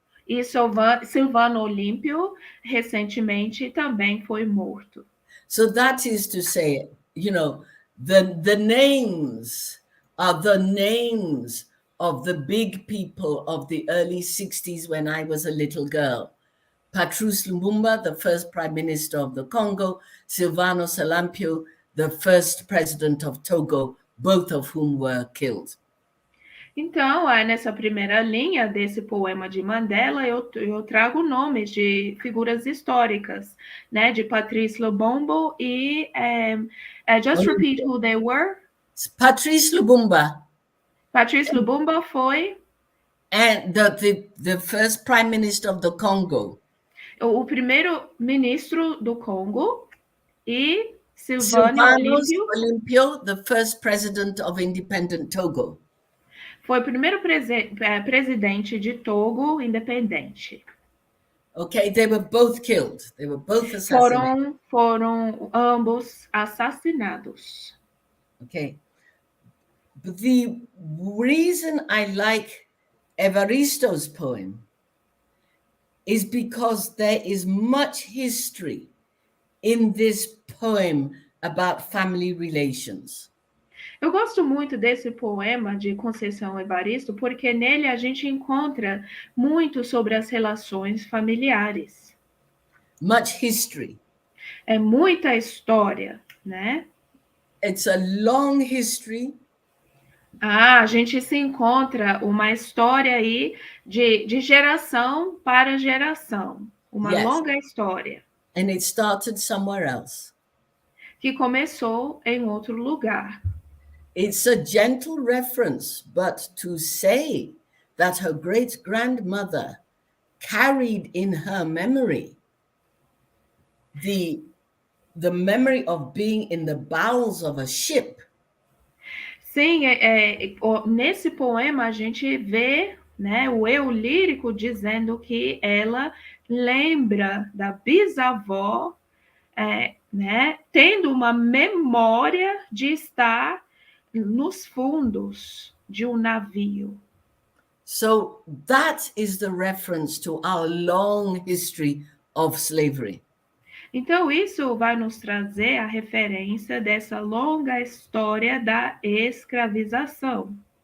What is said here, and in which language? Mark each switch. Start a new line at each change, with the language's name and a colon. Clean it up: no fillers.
Portuguese: e Silvano Olímpio recentemente também foi morto.
English: So that is to say, the names are the names of the big people of the early 60s when I was a little girl. Patrice Lumumba, the first prime minister of the Congo, Silvano Olympio, the first president of Togo, both of whom were killed.
Portuguese: Então, nessa primeira linha desse poema de Mandela, eu trago nomes de figuras históricas, né? De Patrice Lumumba e...
English: just repeat who they were. Patrice Lumumba.
Portuguese: Patrice Lumumba foi...
English: And the first prime minister of the Congo.
Portuguese: O primeiro-ministro do Congo e Silvano
English: Olympio, the first president of independent Togo.
Portuguese: Foi o primeiro presidente de Togo independente.
English: Okay, they were both killed. They were both assassinated.
Portuguese: Foram ambos assassinados. Okay.
English: But the reason I like Evaristo's poem is because there is much history in this poem about family relations.
Portuguese: Eu gosto muito desse poema de Conceição Evaristo, porque nele a gente encontra muito sobre as relações familiares.
English: Much history.
Portuguese: É muita história, né?
English: It's a long history.
Portuguese: A gente se encontra uma história aí de geração para geração. Uma longa história.
English: And it started somewhere else.
Portuguese: Que começou em outro lugar.
English: It's a gentle reference, but to say that her great-grandmother carried in her memory the memory of being in the bowels of a ship.
Portuguese: Sim, nesse poema a gente vê, né, o eu lírico dizendo que ela lembra da bisavó, né, tendo uma memória de estar nos fundos de um navio.
English: So that is the reference to our long history of slavery.
Portuguese: Então, isso vai nos trazer a referência dessa longa história da escravização.